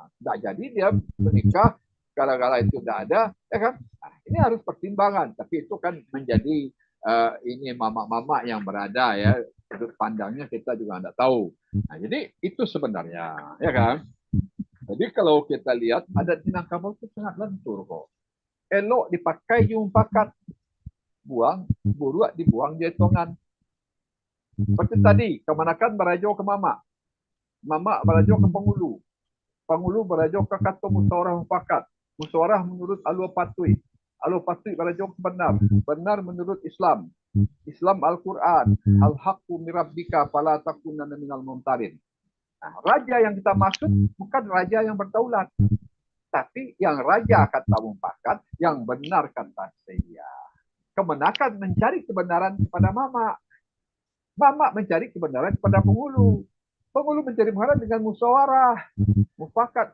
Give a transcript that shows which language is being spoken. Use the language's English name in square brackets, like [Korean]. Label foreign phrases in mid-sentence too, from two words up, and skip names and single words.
[Indonesian] Tidak jadi dia menikah gara-gara itu tidak ada, ya kan? Nah, ini harus pertimbangan. Tapi itu kan menjadi ini mama-mama yang berada ya, sudut pandangnya kita juga tidak tahu. Nah, jadi itu sebenarnya, ya kan? Jadi kalau kita lihat adat Minangkabau itu sangat lentur kok. [Minangkabau] Elok dipakai jumpakat, buang buruak dibuang jaitongan. Seperti tadi, kemanakan berajo ke mama, mama berajo ke Pengulu, Pengulu berajo ke Kato Musyawarah Mufakat, musyawarah menurut Alua Patui, Alua Patui berajo ke Benar, Benar menurut Islam, Islam Al-Quran, [Arabic] الحق من ربك فلا تكونن من الممترين. [Indonesian] Nah, raja yang kita maksud bukan raja yang berdaulat, tapi yang raja kata mufakat, yang benar kata saya. Kemenakan mencari kebenaran kepada mama, mama mencari kebenaran kepada Pengulu, Pengulu mencari kebenaran dengan musyawarah mufakat.